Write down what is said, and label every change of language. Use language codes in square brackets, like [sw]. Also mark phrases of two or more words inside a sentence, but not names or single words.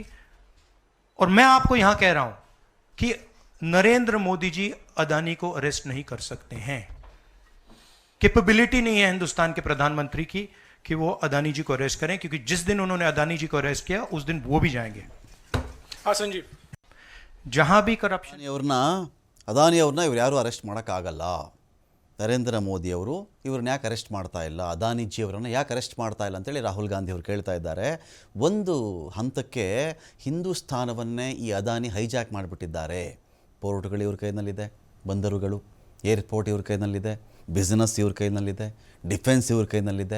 [hi] और मैं आपको यहां कह रहा हूं कि नरेंद्र मोदी जी अदानी को अरेस्ट नहीं कर सकते हैं. कैपेबिलिटी नहीं है हिंदुस्तान के प्रधानमंत्री की कि वो अदानी जी को अरेस्ट करें, क्योंकि जिस दिन उन्होंने अदानी जी को अरेस्ट किया उस दिन वो भी जाएंगे. हाँ संजीव, जहां भी करप्शन [kn] ಅದಾನಿ ಅವ್ರನ್ನ ಇವ್ರು ಯಾರು ಅರೆಸ್ಟ್ ಮಾಡೋಕ್ಕಾಗಲ್ಲ. ನರೇಂದ್ರ ಮೋದಿ ಅವರು ಇವ್ರನ್ನ ಯಾಕೆ ಅರೆಸ್ಟ್ ಮಾಡ್ತಾ ಇಲ್ಲ, ಅದಾನಿಜಿ ಅವರನ್ನು ಯಾಕೆ ಅರೆಸ್ಟ್ ಮಾಡ್ತಾ ಇಲ್ಲ ಅಂತೇಳಿ ರಾಹುಲ್ ಗಾಂಧಿ ಅವರು ಕೇಳ್ತಾ ಇದ್ದಾರೆ. ಒಂದು ಹಂತಕ್ಕೆ ಹಿಂದೂಸ್ತಾನವನ್ನೇ ಈ ಅದಾನಿ ಹೈಜಾಕ್ ಮಾಡಿಬಿಟ್ಟಿದ್ದಾರೆ. ಪೋರ್ಟ್ಗಳು ಇವ್ರ ಕೈನಲ್ಲಿದೆ, ಬಂದರುಗಳು, ಏರ್ಪೋರ್ಟ್ ಇವ್ರ ಕೈನಲ್ಲಿದೆ, ಬಿಸ್ನೆಸ್ ಇವ್ರ ಕೈನಲ್ಲಿದೆ, ಡಿಫೆನ್ಸ್ ಇವ್ರ ಕೈನಲ್ಲಿದೆ.